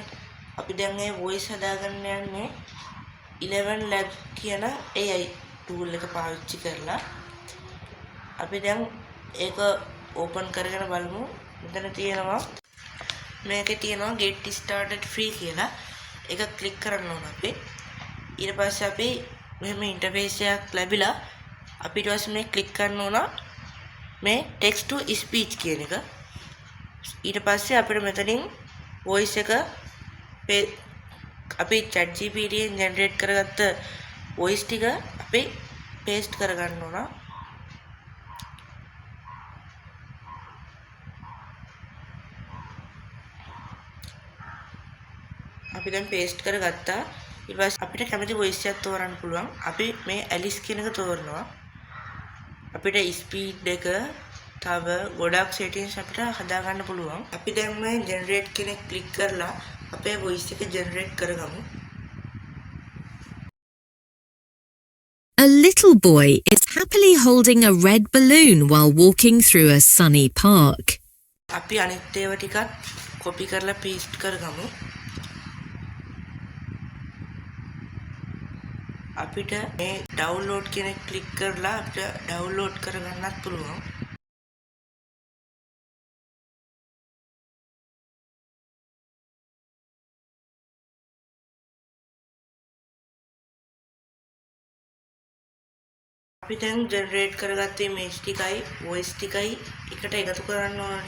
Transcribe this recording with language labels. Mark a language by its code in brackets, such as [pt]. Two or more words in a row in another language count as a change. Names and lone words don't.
[si] අපි දැන් මේ voice හදාගන්න යන්නේ 11 lab කියන [en] AI tool [si] එක පාවිච්චි කරලා. අපි දැන් ඒක open කරගෙන බලමු. මෙතන තියෙනවා මේකේ තියෙනවා [en] get started free [si] කියලා. ඒක ක්ලික් කරන්න ඕන අපි. ඊට පස්සේ අපි මෙහෙම ඉන්ටර්ෆේස් එකක් ලැබිලා අපි ඊට පස්සේ මේ ක්ලික් කරන්න ඕන මේ [en] text to speech [si] කියන එක. ඊට පස්සේ අපිට මෙතනින් voice එක අපි ChatGPT එකෙන් generate කරගත්ත voice ටික අපි paste කරගන්න ඕන. අපි දැන් paste කරගත්තා. ඊට පස්සේ අපිට කැමති voice එකක් තෝරන්න පුළුවන්. අපි මේ Alice කියන එක තෝරනවා. අපිට speed එක තව ගොඩක් settings අපිට හදාගන්න පුළුවන්. අපි දැන් මේ generate කියන එක ක්ලික් කරලා අපේ voice එක generate කරගමු. [en] A little boy is happily holding a red balloon while walking through a sunny park. [si] අපි අනිත් ඒවා ටිකත් copy කරලා paste කරගමු. අපිට මේ download කියන එක ක්ලික් කරලා අපිට download කරගන්නත් පුළුවන්. අපි දැන් ජෙනරේට් කරගත්ත ඉමේජ් ටිකයි වොයිස් ටිකයි එකට එකතු කරන්න ඕනේ.